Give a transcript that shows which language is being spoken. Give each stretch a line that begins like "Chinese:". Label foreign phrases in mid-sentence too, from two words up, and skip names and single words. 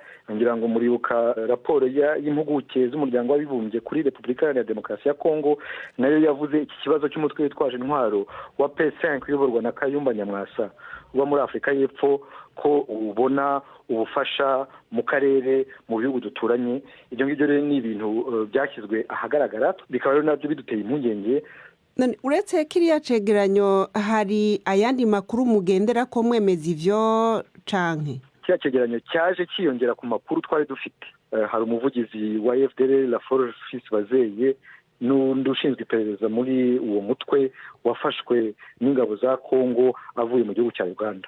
Kinyarwanda: Ngira ngo muribuka raporo y'impuguke z'umuryango w'abibumbye kuri Repubulika Iharanira Demokarasi ya Kongo, nayo yavuze iki kibazo cy'umutwe witwaje intwaro wa P5 uyoborwa na Kayumba Nyamwasa uba muri Afurika y'Epfo, ko ubona ubufasha mu karere, mu bihugu duturanye. Ibyo ngibyo rero ni ibintu byashyizwe ahagaragara, bikaba rero nabyo biduteye impungenge.
Rundi: Uretse kiriya cegeranyo hari ayandi makuru mugendera ko mwemeza ivyo canke?
Kinyarwanda: Kiriya cegeranyo cyaje kiyongera ku makuru twari dufite. Hari umuvugizi wa FDL la Force Bazeye n'undi ushinzwe iperereza muri uwo mutwe wafashwe n'ingabo za Kongo avuye mu gihugu cya Uganda.